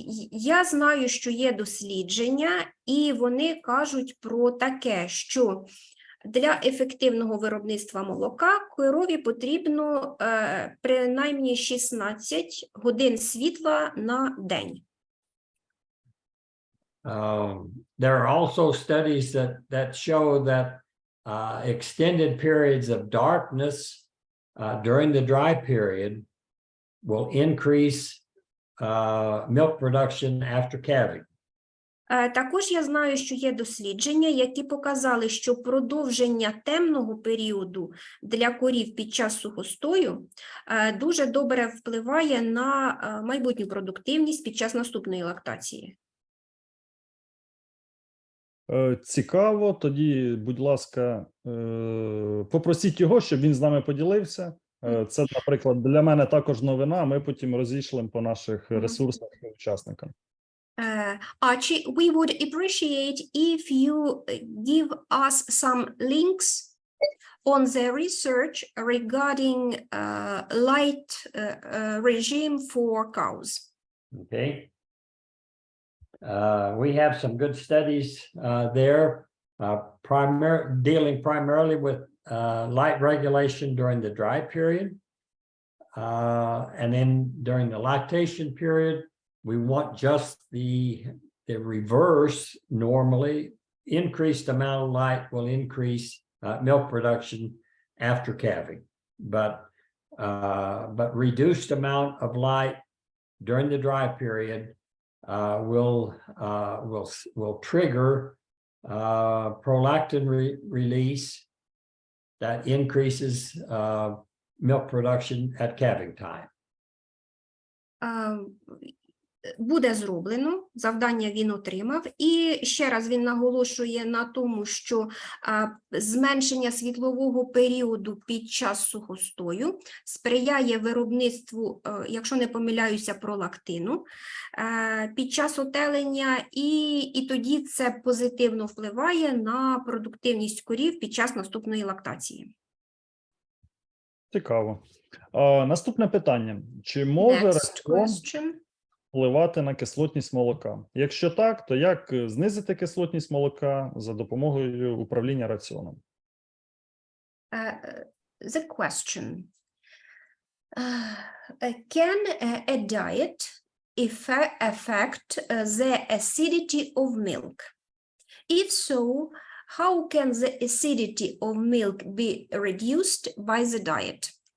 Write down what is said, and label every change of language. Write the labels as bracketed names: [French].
[Ukrainian] Я знаю, що є дослідження, і вони кажуть про таке, що для ефективного виробництва молока корові потрібно принаймні 16 годин світла на день. [English] There are also studies that show that extended periods of darkness during the dry period will increase milk production after calving. [Ukrainian] Також я знаю, що є дослідження, які показали, що продовження темного періоду для корів під час сухостою дуже добре впливає на майбутню продуктивність під час наступної лактації. Цікаво. Тоді, будь ласка, попросіть його, щоб він з нами поділився. Це, наприклад, для мене також новина, ми потім розійшлемо по наших ресурсах і учасникам. [English] Archie, we would appreciate if you give us some links on the research regarding light regime for cows. Okay. We have some good studies there, dealing primarily with light regulation during the dry period. And then during the lactation period, we want just the reverse. Normally, increased amount of light will increase milk production after calving, but reduced amount of light during the dry period will trigger prolactin release that increases milk production at calving time. [Ukrainian] Буде зроблено, завдання він отримав, і ще раз він наголошує на тому, що зменшення світлового періоду під час сухостою сприяє виробництву, якщо не помиляюся, пролактину під час отелення, і тоді це позитивно впливає на продуктивність корів під час наступної лактації. Цікаво. Наступне питання. Чи може раціон впливати на кислотність молока? Якщо так, то як знизити кислотність молока за допомогою управління раціоном? [English] The question. Can a diet affect the acidity of milk? If so, how can the acidity of milk be reduced by the diet?